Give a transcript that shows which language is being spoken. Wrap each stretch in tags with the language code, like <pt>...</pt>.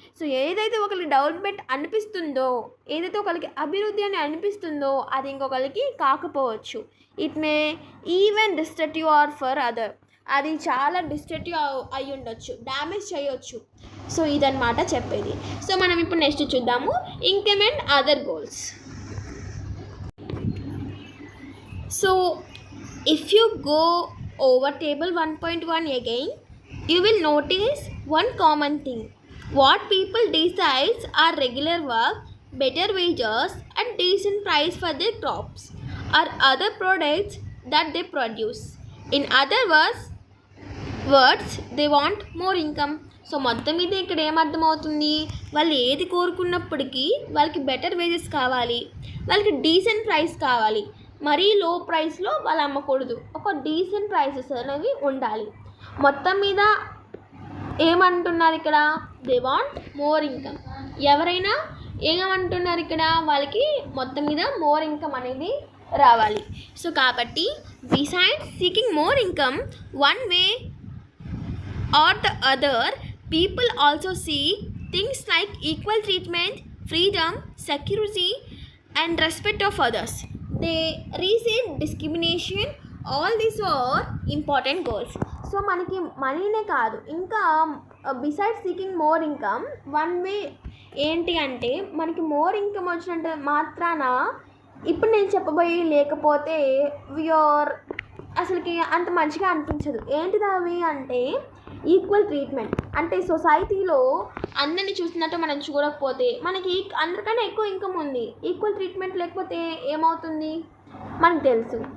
<te>So ఏదైతే ఒకరికి development అనిపిస్తుందో, ఏదైతే ఒకరికి అభివృద్ధి అని అనిపిస్తుందో అది ఇంకొకరికి కాకపోవచ్చు.</te> <en>It may even destructive or for other.</en> <te>అది చాలా డిస్ట్రక్టివ్ అయి ఉండొచ్చు, డ్యామేజ్ చేయొచ్చు. సో ఇదన్నమాట చెప్పేది. సో మనం ఇప్పుడు నెక్స్ట్ చూద్దాము, increment other goals.</te> <en>So if you go over table 1.1 again, you will notice one common thing. What people decide are regular work, better wages and decent price for their crops or other products that they produce. In other words, they want more income.</en> <te>So మొత్తం మీద ఇక్కడ ఏమర్థమవుతుంది? వాళ్ళు ఏది కోరుకున్నప్పటికీ వాళ్ళకి better wages కావాలి, వాళ్ళకి decent price కావాలి. మరీ లో ప్రైస్లో వాళ్ళు అమ్మకూడదు, ఒక డీసెంట్ ప్రైసెస్ అనేవి ఉండాలి. మొత్తం మీద ఏమంటున్నారు ఇక్కడ?</te> <en>They want more income.</en> <te>ఎవరైనా ఏమంటున్నారు ఇక్కడ? వాళ్ళకి మొత్తం మీద మోర్ ఇన్కమ్ అనేది రావాలి.</te> <en>So కాబట్టి beside seeking more income, one way or the other, people also seek things like equal treatment, freedom, security and respect of others. They receive discrimination. All these are important goals.</en> <te>So మనకి మనీనే కాదు, ఇంకా</te> <en>beside seeking more income, one way</en> <te>ఏంటి అంటే మనకి more income వచ్చినంత మాత్రాన ఇప్పుడు నేను చెప్పబోయి లేకపోతే వీఆర్ అసలుకి అంత మంచిగా అనిపించదు. ఏంటిది అవి అంటే ఈక్వల్ ట్రీట్మెంట్. అంటే సొసైటీలో అందరిని చూసినట్టు మనం చూడకపోతే, మనకి అందరికన్నా ఎక్కువ ఇన్కమ్ ఉంది, ఈక్వల్ ట్రీట్మెంట్ లేకపోతే ఏమవుతుంది మనకు తెలుసు.</te>